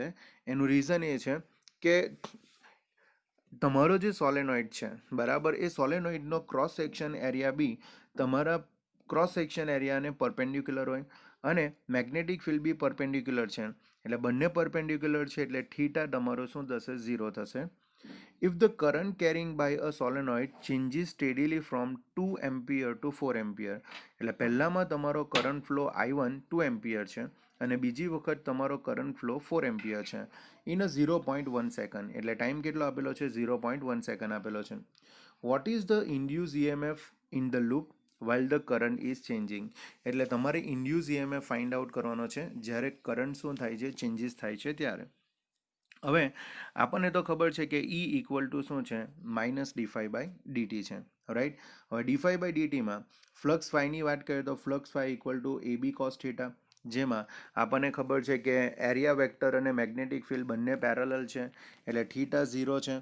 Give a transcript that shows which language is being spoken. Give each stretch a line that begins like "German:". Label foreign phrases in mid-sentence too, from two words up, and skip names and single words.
Gujarati: એનું રીઝન એ છે કે તમારો જે સોલેનોઇડ છે, બરાબર, એ સોલેનોઇડનો
English: cross section area
Gujarati: બી તમારા
English: cross section
Gujarati: એરિયાને પરપેન્ડિક્યુલર હોય, અને
English: magnetic field
Gujarati: બી પરપેન્ડિક્યુલર છે. એટલે બંને પરપેન્ડિક્યુલર છે એટલે થીટા તમારો શું થશે? 0 થશે.
English: If the current carrying by a solenoid changes steadily from 2 ampere to 4 ampere,
Gujarati: એટલે પહેલામાં તમારો
English: current flow
Gujarati: I1 2 એમ્પિયર છે અને બીજી વખત તમારો
English: current flow
Gujarati: 4 એમ્પિયર છે
English: in a 0.1 second.
Gujarati: એટલે ટાઈમ કેટલો આપેલો છે? 0.1 સેકન્ડ આપેલો છે.
English: what is the induce EMF in the loop while the current is changing?
Gujarati: એટલે તમારે
English: induce EMF find out
Gujarati: કરવાનો છે જ્યારે કરંટ શું થાય છે? ચેન્જીસ થાય છે ત્યારે. હવે આપણને તો ખબર છે કે E = શું છે? -dϕ/dt છે, રાઈટ. હવે dϕ/dtમાં ફ્લક્સ ફાઈની વાત કરીએ તો
English: flux phi
Gujarati: = AB cos θ, જેમાં આપણને ખબર છે કે
English: area vector
Gujarati: અને
English: magnetic field
Gujarati: બંને પેરેલલ છે, એટલે θ 0 છે.